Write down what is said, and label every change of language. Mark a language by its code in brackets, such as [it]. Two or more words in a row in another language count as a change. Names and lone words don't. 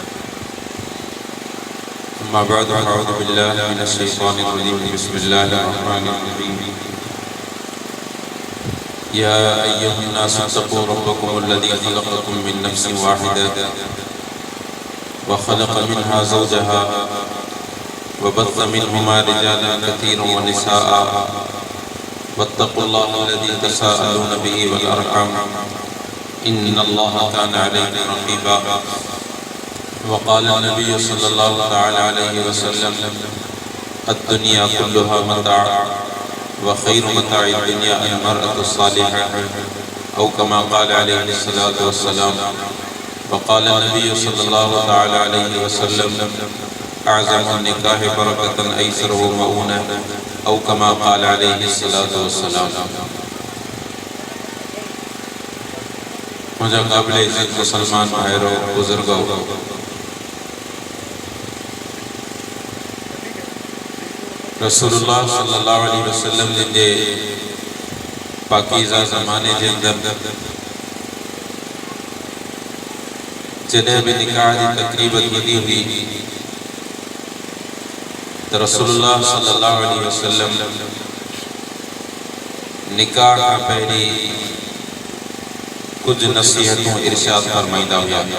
[ar] أما بعد أعوذ بالله من الشيطان الرجيم. بسم الله الرحمن الرحيم. يا أيها الناس اتقوا ربكم الذي خلقكم من نفس واحدة وخلق منها زوجها وبث منهما رجالا كثيرا ونساء واتقوا الله الذي تساءلون به والأرحام إن الله كان عليكم رقيبا. وقال النبي صلى الله تعالى عليه وسلم الدنيا كلها متاع وخير متاع الدنيا المرأة الصالحة أو كما قال عليه الصلاة والسلام. وقال النبي صلى الله تعالى عليه وسلم أعظم النكاح بركة أيسره مؤونة أو كما قال عليه الصلاة والسلام. [ur] مجھے قابل عزت مسلمان بھائیوں بزرگوں, [sd] रसूलुल्लाह [ar] صلى الله عليه وسلم [sd] जे पाकीज़ा ज़माने जे अंदर जॾहिं भी निकाह जी तक़रीब थींदी हुई तो रसूलुल्लाह [ar] صلى الله عليه وسلم [sd] निकाह खां पहिरीं कुछ नसीहतों इरशाद फरमाईंदा हुआ।